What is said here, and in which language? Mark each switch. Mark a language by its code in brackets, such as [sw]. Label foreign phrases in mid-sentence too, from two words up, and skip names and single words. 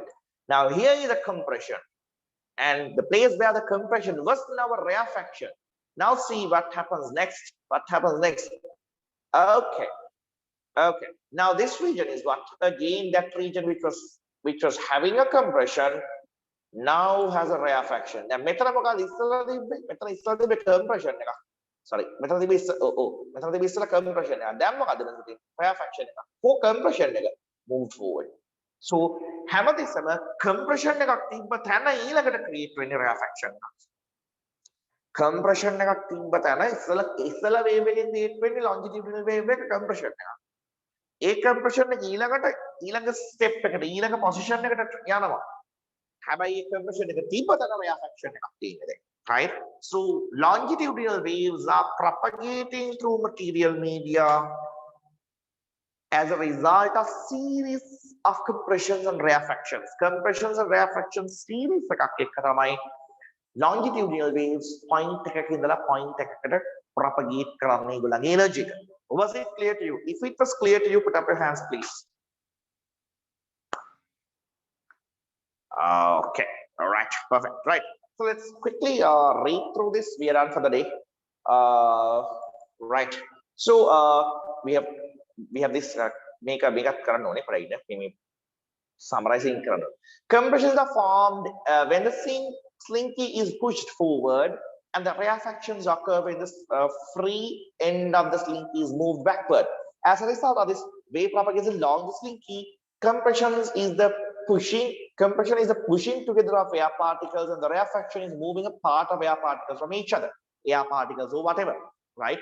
[en] Now here is a compression. And the place where the compression was now a rarefaction. Now see what happens next. What happens next? Okay. Okay. Now this region is what? Again, that region which was having a compression now has a rarefaction. [si] Now මෙතන මොකද ඉස්සරලා තිබ්බේ compression එක. Sorry. මෙතන තිබ්බේ ඉස්සරලා compression එක. දැන් මොකද මෙතන තියෙන්නේ? Rarefaction එක. compression එක [en] move forward. [si] So හැමතිස්සම compression එකක් තිබ්බ තැන ඊළඟට create වෙන්නේ rarefaction එකක්. compression එකක් තිබ්බ තැන ඉස්සලා wave එකෙන් create වෙන්නේ [en] longitudinal wave [si] එක compression එකක්. ඒ compression එක ඊළඟ step එකට ඊළඟ position එකට යනවා. හැබැයි compression එක තිබ්බ තැන rarefaction එකක් තියෙන්නේ දැන්. [en] Right? So longitudinal waves are propagating through material media as a result of series of compressions and rarefactions. Compressions and rarefactions series [si] එකක් එක්ක තමයි [en] longitudinal waves point [si] එකක ඉඳලා point එකකට propagate කරන්නේ ඒගොල්ලන්ගේ energy එක. [en] Was it clear to you? If it was clear to you, put up your hands, please. Okay. All right. Perfect. Right. So let's quickly read through this. We are done for the day. Right. So we have this make a [si] කරන්න ඕනේ [en] right. [si] මේ summarizing කරන්න. [en] Compressions are formed when the slinky is pushed forward, and the rarefactions occur when the free end of the slinky is moved backward. As a result of this wave propagation along the slinky, compression is the pushing together of air particles, and the rarefaction is moving a part of air particles from each other, air particles or whatever, right?